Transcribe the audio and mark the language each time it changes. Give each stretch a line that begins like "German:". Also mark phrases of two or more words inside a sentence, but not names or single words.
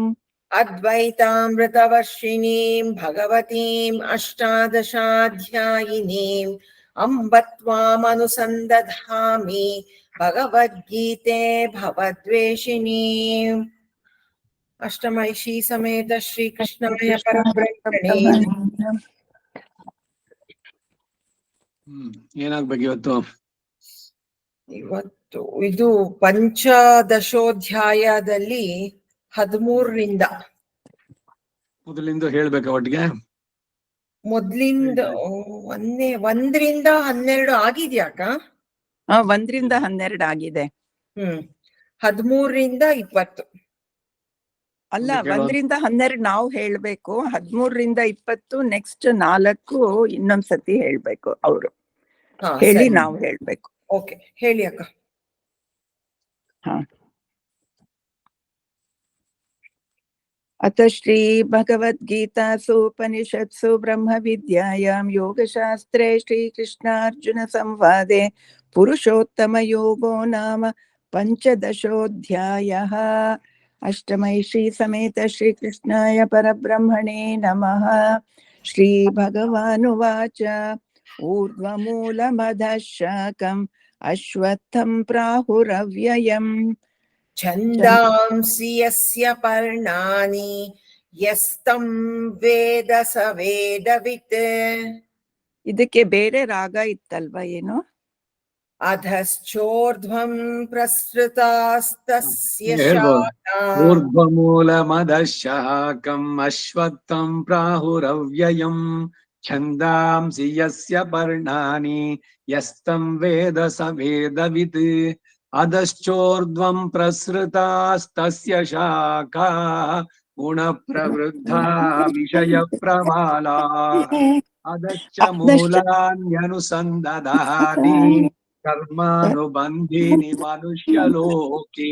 Sanskrit: अद्वैतामृतवर्षिणीं भगवतीम् अष्टादशाध्यायिनीम् अम्ब त्वामनुसन्दधामि भगवद्गीते भवद्वेषिणीम् अष्टमैषी समेत श्रीकृष्णाय परब्रह्मणे
Kannada: ಏನಾಗ್ಬೇಕು ಇವತ್ತು? ಇವತ್ತು ಇದು ಪಂಚದಶೋಧ್ಯಾಯದಲ್ಲಿ 13ರಿಂದ ಮೊದಲಿಂದ ಹೇಳ್ಬೇಕಾ ಒಟ್ಟಿಗೆ? ಮೊದ್ಲಿಂದ ಒಂದರಿಂದ 12 ಆಗಿದ್ಯಾಕ? 1ರಿಂದ 12 ಆಗಿದೆ. 13ರಿಂದ 20 ಅಲ್ಲ, ಮುಂದೆ ಕೇಳುವ. 1ರಿಂದ 12 ನಾವು ಹೇಳ್ಬೇಕು, 13ರಿಂದ 20 ನೆಕ್ಸ್ಟ್ 4 ಇನ್ನೊಂದ್ಸತಿ ಹೇಳ್ಬೇಕು. ಅವರು ಹಾ ಹೇಳಿ ಸರಿ. ನಾವು ಹೇಳ್ಬೇಕು. ಓಕೆ, ಹೇಳಿ ಅಕ್ಕ.
Sanskrit: अथ श्री भगवद्गीतासु उपनिषत्सु ब्रह्मविद्यायां योगशास्त्रे श्रीकृष्णार्जुन संवादे पुरुषोत्तमयोगो नाम पञ्चदशोऽध्यायः। अष्टमैषी समेत श्रीकृष्णाय परब्रह्मणे नमः। श्रीभगवानुवाच ऊर्ध्वमूलमधः शाकम् अश्वत्थं प्राहुरव्ययम् ಛಂದಾಂಸಿ ಯಸ್ಯ ಪರ್ಣಾನಿ ಯಸ್ತಂ ವೇದ ಸ ವೇದವಿತ್.
Kannada: ಇದಕ್ಕೆ ಬೇರೆ ರಾಗ ಇತ್ತಲ್ವಾ ಏನು?
Sanskrit: ಅಧಶ್ಚೋರ್ಧ್ವಂ ಪ್ರಸೃತಾಸ್ತಸ್ಯ
Kannada: ಹೇಳ್ಬೋದು.
Sanskrit: ಶಾಖಾ ಊರ್ಧ್ವಮೂಲಮದಶಾಕಂ ಅಶ್ವತ್ಥಂ ಪ್ರಾಹುರವ್ಯಯಂ ಛಂದಾಂಸಿ ಯಸ್ಯ ಪರ್ಣಾನಿ ಯಸ್ತಂ ವೇದ ಸ ವೇದವಿತ್ ಅಧಶ್ಚೋರ್ಧ್ವಂ ಪ್ರಸೃತಾಸ್ತಸ್ಯ ಶಾಖಾ ಗುಣಪ್ರವೃದ್ಧಾ ವಿಷಯ ಪ್ರಬಲಾಃ ಅಧಶ್ಚ ಮೂಲಾನ್ಯನುಸಂದಧಾನಿ ಕರ್ಮಾನುಬಂಧೀನಿ ಮನುಷ್ಯ ಲೋಕೆ.